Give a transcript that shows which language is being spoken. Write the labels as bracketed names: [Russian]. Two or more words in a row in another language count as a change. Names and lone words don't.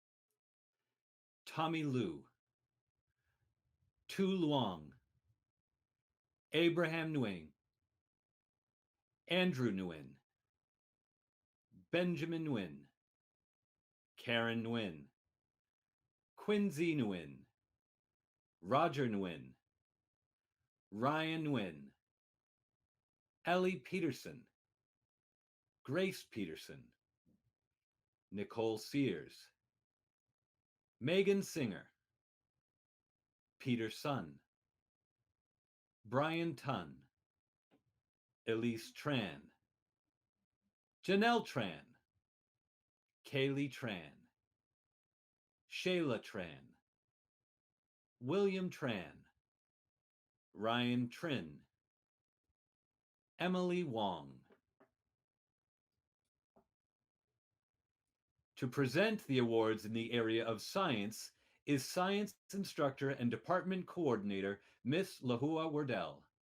[English] Tommy Liu, Tu Luong, Abraham Nguyen, Andrew Nguyen, Benjamin Nguyen, Karen Nguyen, Quincy Nguyen, Roger Nguyen, Ryan Nguyen, Ellie Pedersen, Grace Pedersen, Nicole Sears, Megan Singer, Peter Sun, Brian Tunn, Elise Tran, Janelle Tran, Kaylee Tran, Shayla Tran, William Tran, Ryan Trin, Emily Wong. To present the awards in the area of science is science instructor and department coordinator, Miss Lahua Wardell.